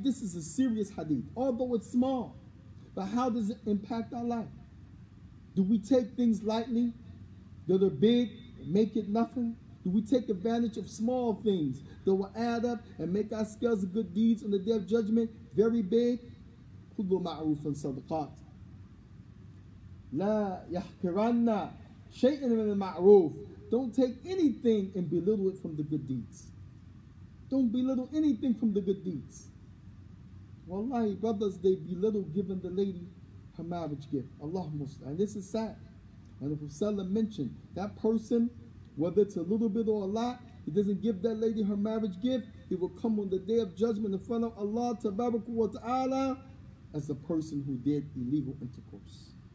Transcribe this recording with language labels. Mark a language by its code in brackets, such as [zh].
[en] This is a serious hadith, although it's small. But how does it impact our life? Do we take things lightly that are big and make it nothing? Do we take advantage of small things that will add up and make our scales of good deeds on the day of judgment very big? [ar] كل معروف صدقات لا يحقرن شيئا من المعروف. [en] Don't take anything and belittle it from the good deeds. Don't belittle anything from the good deeds. Wallahi, brothers, they belittle giving the lady her marriage gift. Allah Muslim. And this is sad. And the Prophet mentioned that person, whether it's a little bit or a lot, he doesn't give that lady her marriage gift, he will come on the day of judgment in front of Allah Ta'ala as a person who did illegal intercourse.